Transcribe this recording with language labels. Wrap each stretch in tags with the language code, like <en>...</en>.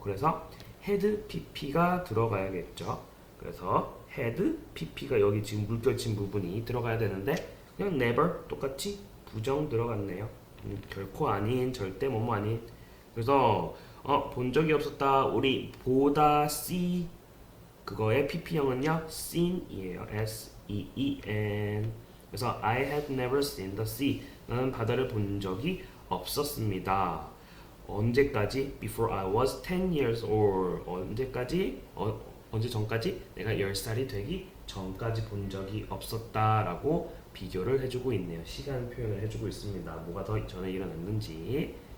<ko>그래서 had pp가 들어가야겠죠. 그래서 had pp가 여기 지금 물결친 부분이 들어가야 되는데 그냥 never 똑같이 부정 들어갔네요. 결코 아닌 절대 뭐뭐 아닌. 그래서 본 적이 없었다. 우리 보다 see 그거의 pp형은요 seen이에요. S-E-E-N.</ko> <en>그래서 I had never seen the sea.</en> <ko>나는 바다를 본 적이 없었습니다. 언제까지?</ko> <en>Before I was 10 years old.</en> <ko>언제까지? 언제 전까지? 내가 10살이 되기 전까지 본 적이 없었다라고 비교를 해주고 있네요. 시간 표현을 해주고 있습니다. 뭐가 더 전에 일어났는지.</ko>